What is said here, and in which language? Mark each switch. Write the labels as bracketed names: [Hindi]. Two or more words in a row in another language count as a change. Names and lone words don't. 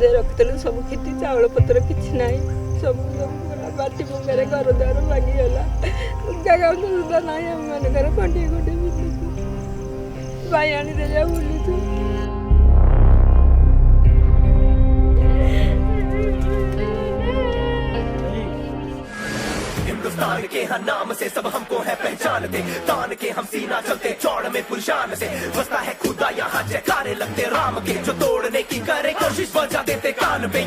[Odia] ସେତେବେଳେ ସବୁ କିଛି ଚାଉଳ ପତ୍ର କିଛି ନାହିଁ, ସବୁ ଗଲା ମାଟି ପଙ୍କାରେ ଘର ଦ୍ୱାର ଭାଙ୍ଗିଗଲା, ଜାଗା ସୁବିଧା ନାହିଁ। ଆମମାନଙ୍କର ଖଣ୍ଡିଏ ଖଣ୍ଡିଏ ବୁଲୁଛୁ, ବାଇଆଣୀରେ ଯା ବୁଲୁଛୁ। [Hindi] हिंदुस्तान के हर नाम से सब हमको है पहचानते, तान के हम सीना चलते चौड़ में पुरशान से, बसता है खुदा यहाँ जयकारे लगते राम के, जो तोड़ने की करे कोशिश बजा देते कान पे।